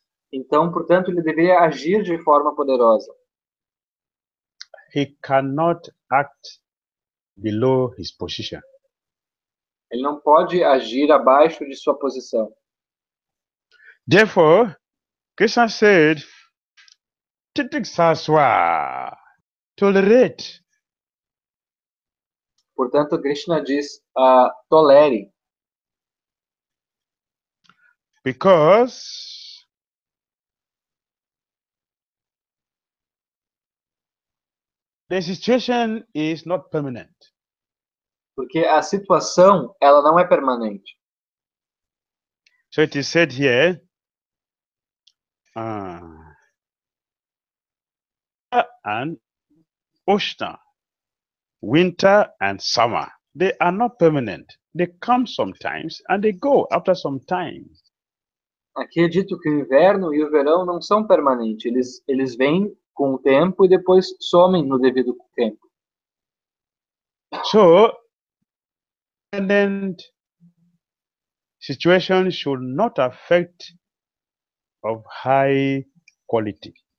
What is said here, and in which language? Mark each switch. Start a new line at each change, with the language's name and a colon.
Portuguese: Então, portanto, ele deveria agir de forma poderosa.
English: He cannot act below his position.
Portuguese: Ele não pode agir abaixo de sua posição.
English: Therefore, Krishna said, Titiksaswa, tolerate.
Portuguese: Portanto, Krishna diz, tolere.
English: Because the situation is not permanent.
Portuguese: Porque a situação, ela não é permanente.
English: So it is said here, and Ushna, winter and summer, they are not permanent. They come sometimes and they go after some time.
Portuguese: Aqui é dito que o inverno e o verão não são permanentes. Eles vêm com o tempo e depois somem no devido tempo.
English: So, permanent situation should not affect of high quality.